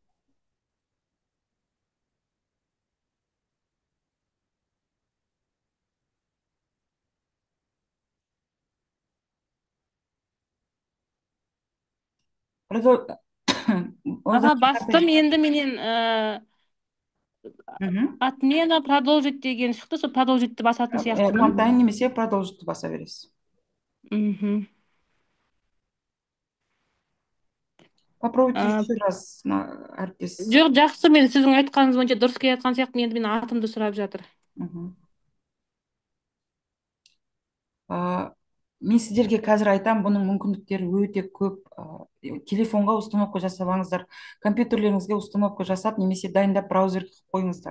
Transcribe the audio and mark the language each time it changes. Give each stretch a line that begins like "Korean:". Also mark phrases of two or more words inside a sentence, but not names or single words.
Kazakh: Бастым, енді менен
Russian: отмена продолжить
Kazakh: деген шықты, сол продолжитті басатын сияқтымын. Контайн немесе продолжитті баса бересіз.
Russian: Попробуйте еще раз,
Kazakh: әріптес. Жоқ, жақсы, мен сіздің айтқаныңыз бойынша дұрыс келе жатқан сияқтымын, енді менің атымды сұрап жатыр. Мен сіздерге қазір айтам, бұның мүмкіндіктері өте көп. Телефонға установка жасабаңыздар, компьютерлеріңізге установка жасап, немесе дайындап браузерге қойыңыздар.